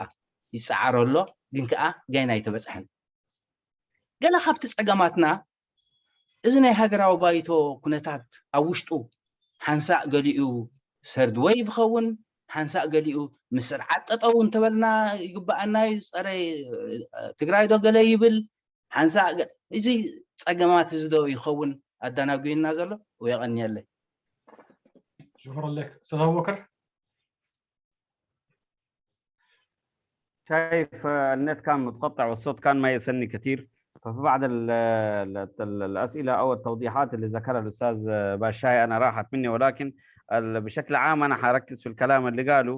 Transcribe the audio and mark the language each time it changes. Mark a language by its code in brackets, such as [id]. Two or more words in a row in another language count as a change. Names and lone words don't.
[ti] ይፀዓሮ ኣሎ ግን ከዓ ጋይና ኣይተበፅሐን ገለ ካብቲ ፀገማትና እዚ ናይ ሃገራዊ ባይቶ ኩነታት ኣብ ውሽጡ ሓንሳእ ገሊኡ ሰርድ ወይ ዝኸውን ሓንሳእ ገሊኡ ምስርዓት ጠጠው እንተበልና ይግባአና ፀረ ትግራይ ዶ ገለ ይብል ሓንሳእ እዚ ፀገማት እዚ ዶ ይኸውን ኣዳናጉይና ዘሎ ويغني. [ar] شكرا لك استاذ ابو بكر. شايف النت كان متقطع والصوت كان ما يسني كثير ففي بعض الاسئله او التوضيحات اللي ذكرها الاستاذ باشاي انا راحت مني ولكن بشكل عام انا حركز في الكلام اللي قاله.